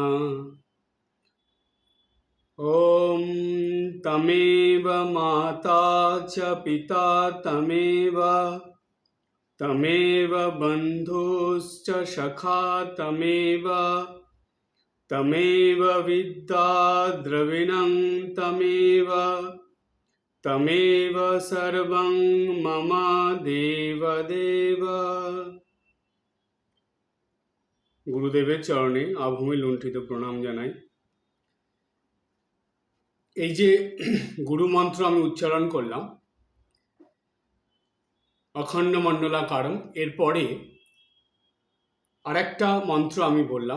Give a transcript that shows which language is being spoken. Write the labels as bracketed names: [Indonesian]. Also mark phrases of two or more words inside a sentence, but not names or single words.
[Sanskrit] ॐ तमेव माता च पिता तमेव बन्धुश्च सखा तमेव विद्या द्रविणं तमेव सर्वं मम देवदेव। [Bangla] গুরুদেবের চরণে আভূমি লুণ্ঠিত প্রণাম জানাই। এই যে গুরু মন্ত্র আমি উচ্চারণ করলাম [Sanskrit] অখণ্ড মণ্ডলাকারম, [Bangla] এরপরে আরেকটা মন্ত্র আমি বললাম।